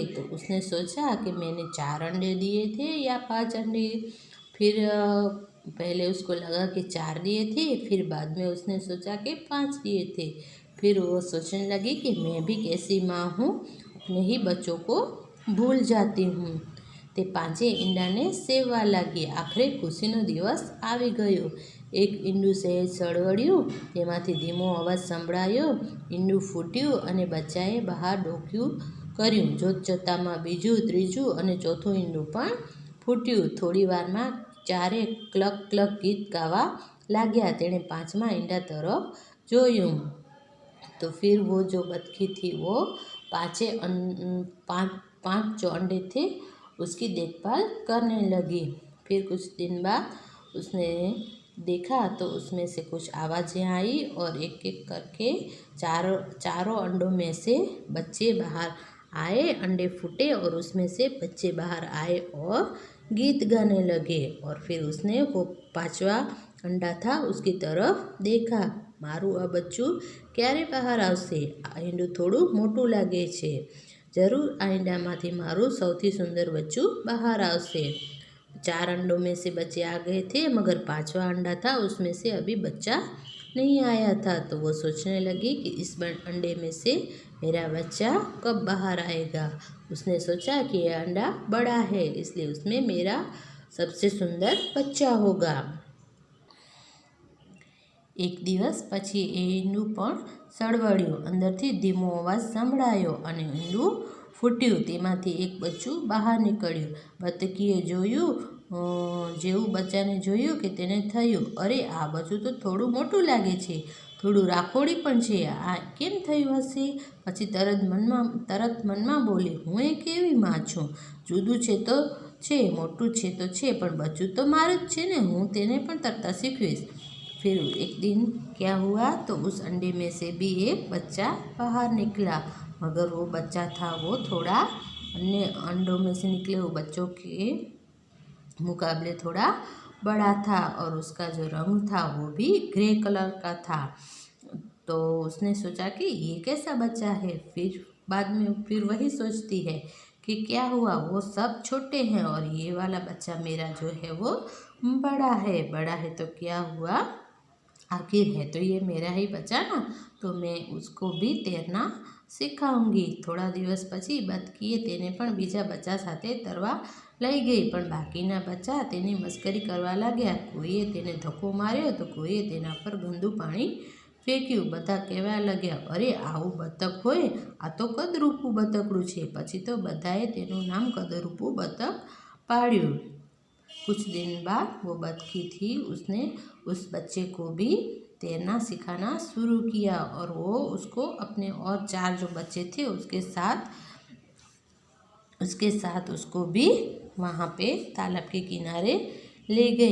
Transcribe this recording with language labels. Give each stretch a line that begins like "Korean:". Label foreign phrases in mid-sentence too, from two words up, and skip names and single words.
Hindi: तो उसने सोचा कि मैंने 4 अंडे दिए थे या 5 अंडे। फिर पहले उसको लगा कि 4 दिए थे, फिर बाद में उसने सोचा कि 5 दिए थे। फिर वो सोचने लगी कि मैं भी कैसी माँ हूँ, अपने ही बच्चों को भूल जाती हूँ।
Gujarati: તે 5 ઈંડાને સેવા લગી। આખરે ખુશીનો દિવસ આવી ગયો। એક ઈંડું સહેજ સળવળ્યું, તેમાંથી ધીમો અવાજ સંભળાયો। ઈંડું ફૂટ્યું અને બચ્ચાએ બહાર ડોકિયું કર્યું। જોતજોતામાં બીજું, ત્રીજું અને ચોથું ઈંડું પણ ફૂટ્યું। થોડી વારમાં 4 ક્લક ક્લક ગીત ગાવા લાગ્યા। તેણે 5મા ઈંડા તરફ જોયું।
Hindi: तो फिर वो जो बतखी थी वो 5 जो अंडे थे उसकी देखभाल करने लगी। फिर कुछ दिन बाद उसने देखा तो उसमें से कुछ आवाज़ें आई और एक एक करके चारों अंडों में से बच्चे बाहर आए, अंडे फूटे और उसमें से बच्चे बाहर आए और गीत गाने लगे। और फिर उसने वो 5वां अंडा था उसकी तरफ देखा।
Gujarati: મારું આ બચ્ચું ક્યારે બહાર આવશે? આ ઈંડું થોડું મોટું લાગે છે। જરૂર આ ઈંડામાંથી મારું સૌથી સુંદર બચ્ચું બહાર આવશે।
Hindi: 4 अंडों में से बच्चे आ गए थे, मगर 5वां अंडा था उसमें से अभी बच्चा नहीं आया था। तो वो सोचने लगी कि इस अंडे में से मेरा बच्चा कब बाहर आएगा। उसने सोचा कि यह अंडा बड़ा है, इसलिए उसमें मेरा सबसे सुंदर बच्चा होगा।
Gujarati: એક દિવસ પછી એ ઈંડું પણ સળવળ્યું। અંદરથી ધીમો અવાજ સંભળાયો અને ઈંડું ફૂટ્યું। તેમાંથી એક બચ્ચું બહાર નીકળ્યું। બતકીએ જોયું, જેવું બચ્ચાને જોયું કે તેને થયું, અરે આ બચ્ચું તો થોડું મોટું લાગે છે, થોડું રાખોડી પણ છે, આ કેમ થયું હશે? પછી તરત મનમાં બોલી, હું એક એવી મા છું, જુદું છે તો છે, મોટું છે તો છે, પણ બચ્ચું તો મારું જ છે ને, હું તેને પણ તરતા શીખવીશ।
Hindi: फिर एक दिन क्या हुआ, तो उस अंडे में से भी एक बच्चा बाहर निकला, मगर वो बच्चा था वो थोड़ा अन्य अंडों में से निकले वो बच्चों के मुकाबले थोड़ा बड़ा था, और उसका जो रंग था वो भी
English: grey colour
Hindi: का था। तो उसने सोचा कि ये कैसा बच्चा है। फिर बाद में फिर वही सोचती है कि क्या हुआ, वो सब छोटे हैं और ये वाला बच्चा मेरा जो है वो बड़ा है। बड़ा है तो क्या हुआ, आखिर है तो ये मेरा ही बच्चा ना, तो मैं उसको भी तैरना શીખવાઉંગી।
Gujarati: થોડા દિવસ પછી બતકીએ તેને પણ બીજા બચ્ચા સાથે તરવા લઈ ગઈ, પણ બાકીના બચ્ચા તેની મસ્કરી કરવા લાગ્યા। કોઈએ તેને ધક્કો માર્યો તો કોઈએ તેના પર ગંદુ પાણી ફેંક્યું। બધા કહેવા લાગ્યા, અરે આવું બતક હોય, આ તો કદરૂપું બતકડું છે। પછી તો બધાએ તેનું નામ કદરૂપું બતક પાડ્યું।
Hindi: कुछ दिन बाद वो बतखी थी, उसने उस बच्चे को भी तैरना सिखाना शुरू किया, और वो उसको अपने और 4 जो बच्चे थे उसके साथ उसको भी वहाँ पे तालाब के किनारे ले गई।